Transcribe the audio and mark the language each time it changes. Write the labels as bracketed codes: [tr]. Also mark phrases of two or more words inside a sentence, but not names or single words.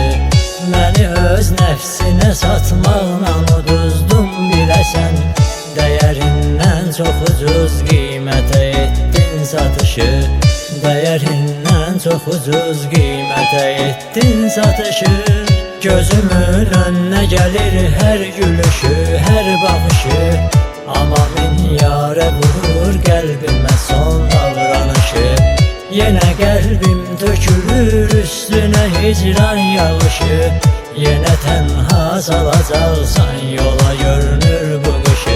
[az] Məni öz nəfsinə satmaqla uduzdun biləsən. Dəyərindən çox ucuz qiymətə etdin satışı. Dəyərindən çox ucuz qiymətə etdin satışı. [tr] Gözümün önüne gelir her gülüşü, her bakışı. Ama min yara vurur kalbime son davranışı. Yine kalbim tökülür üstüne hicran yağışı. Yine tenha salacaksan yola görünür bu kışı.